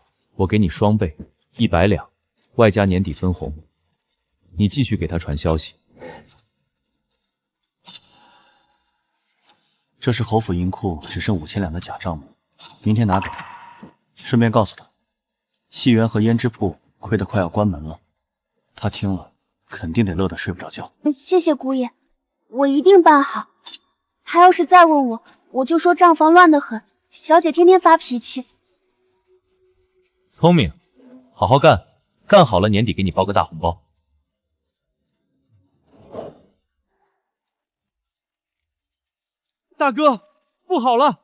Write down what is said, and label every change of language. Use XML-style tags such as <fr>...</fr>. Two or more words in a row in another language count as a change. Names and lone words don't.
<zh>我給你雙倍，100兩，外加年底分紅。你繼續給他傳消息。這是侯府銀庫只剩5000兩的假賬目，明天拿給他，順便告訴他，戲园和胭脂鋪虧得快要關門了。他聽了肯定得樂得睡不着覺。謝謝姑爷，我一定办好。他要是再問我，我就说账房乱得很，小姐天天发脾气。聪明，好好干，干好了年底给你包个大红包。大哥，不好了！</zh>